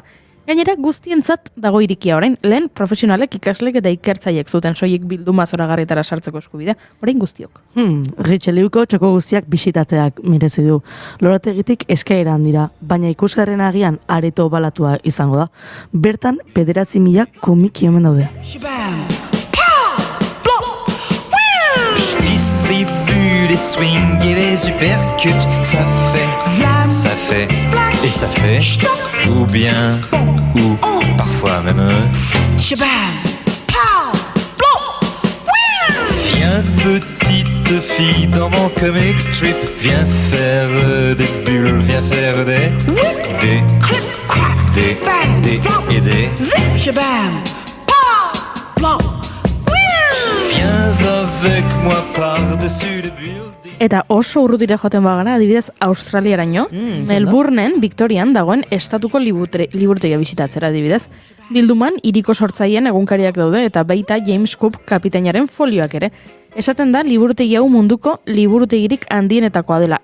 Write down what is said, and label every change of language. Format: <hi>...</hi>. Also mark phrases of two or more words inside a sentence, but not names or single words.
<eu>Gainera, guztientzat dago irikia orain, lehen profesionalek, ikaslek eta ikertzaiek zuten soilik bilduma zoragarrietara sartzeko eskubidea, orain guztiok. Richelieuko txoko guztiak bisitatzeak merezi du. Lorategitik eskaeran dira, baina ikusgarren agian areto balatua izango da. Bertan, 9.000 komiki omen daude.</eu> <fr>Je distribue les swings et les uppercuts, ça fait, et ça fait, ou bien, ou parfois même. Viens petite fille dans mon comic strip, viens faire des bulles, viens faire des et des. Viens avec moi par-dessus les buildings.</fr> <eu>Eta oso urrutira joaten bagara, adibidez, Australiaraino, Melbourneen, Victorian dagoen estatuko liburutegia bisitatzera adibidez. Bilduman, hiriko sortzaileen egunkariak daude eta baita James Cook kapitainaren folioak ere. Esaten da, liburutegi hau munduko liburutegirik handienetakoa dela.</eu>